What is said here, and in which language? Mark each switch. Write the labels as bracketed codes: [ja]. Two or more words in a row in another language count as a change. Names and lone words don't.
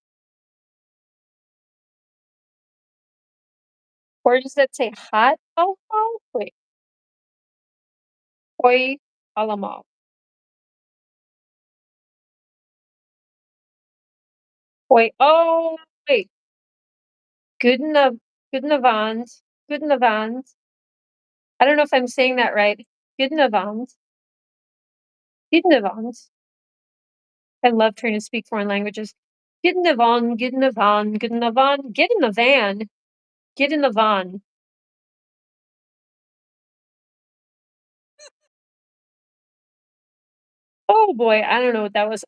[en] Or does that say hot alcohol? Wait. Koi Alemal. Koi. Oh, wait. Goodna, Goodnavans. Goodnavans. I don't know if I'm saying that right. Goodnavans. Goodnavans. I love trying to speak foreign languages. Get in the van, get in the van, get in the van, get in the van, get in the van. Oh boy, I don't know what that was.